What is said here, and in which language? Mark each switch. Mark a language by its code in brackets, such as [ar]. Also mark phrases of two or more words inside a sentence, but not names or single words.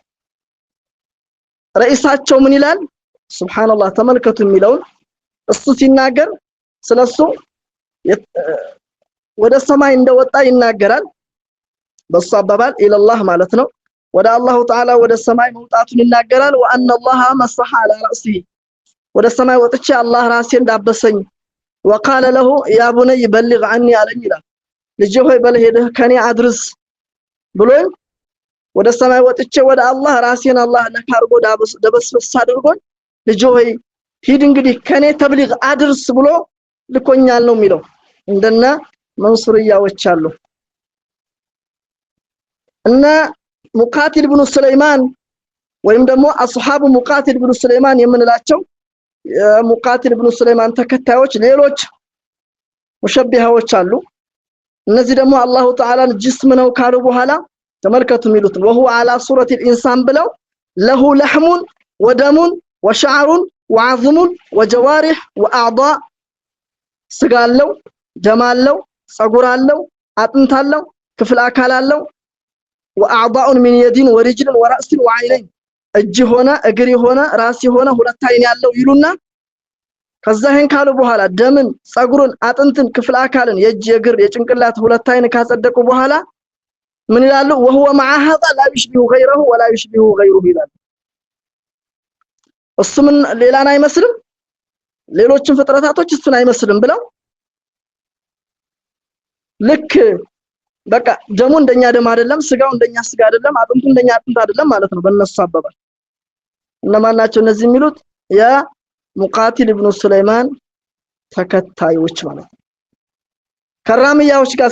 [am] ረኢሳቸው ምን ይላል ሱብሃንአላህ ተመልከቱ የሚለውን እሱ ሲናገር ስለሱ ወደ ሰማይ እንደወጣ ይናገራል በሱ አባባል ኢላላህ ማለት ነው ወደ አላህ ተዓላ ወደ ሰማይ መውጣቱን ይናገራል [ar] وأن الله مسح على راسه [am] ወደ ሰማይ ወጥቼ አላህ ራሴን ዳበሰኝ [ar] وقال له يا بني بلغ عني [am] አለኝ ይላል ልጅ ሆይ በልሄድህ ከኔ አድርስ ብሎኝ ወደ ሰማይ ወጥቼ ወደ አላህ ራሴን አላህ ለካርጎ ደበስበስ አድርጎኝ ልጅ ሆይ ሂድ እንግዲህ ከኔ ተብሊግ አድርስ ብሎ ልኮኛል ነው የሚለው እንደነ መንሱሪያዎች አሉ እና ሙቃቲል ኢብኑ ሱለይማን ወይም ደግሞ አስሐቡ ሙቃቲል ኢብኑ ሱለይማን የምንላቸው ሙቃቲል ኢብኑ ሱለይማን ተከታዮች ሌሎች ሙሸቢሃዎች አሉ እነዚህ ደግሞ አላሁ ተዓላን ጅስም ነው ካሉ በኋላ ተመልከቱ የሚሉት [ar] وهو على صورة الانسان [am] ብለው [ar] له لحم ودم وشعر وعظم وجوارح واعضاء [am] ስጋ አለው ደም አለው ጸጉር አለው አጥንት አለው ክፍል አካል አለው [ar] واعضاء من يد ورجل وراس وعينين [am] እጅ ሆነ እግር ሆነ ራስ ሆነ ሁለት አይን ያለው ይሉና ከዛህን ካሉ በኋላ ደምን ጸጉሩን አጥንትን ክፍል አካልን የእጅ የእግር የጭንቅላት ሁለት አይን ካጸደቁ በኋላ ምን ይላሉ [ar] وهو مع هذا لا يشبه غيره ولا يشبه غيره [am] ይላል እሱ ምን ሌላን አይመስልም ሌሎችን ፍጥረታቶች እሱን አይመስልም ብለው ልክ በቃ ደሙ እንደኛ ደም አይደለም ስጋው እንደኛ ስጋ አይደለም አጥንቱ እንደኛ አጥንት አይደለም ማለት ነው በእነሱ አባባል እነማን ናቸው እነዚህ የሚሉት ያ ሙቃቲል ኢብኑ ሱለይማን ተከታዮች ማለት ነው ከራሚያዎች ጋር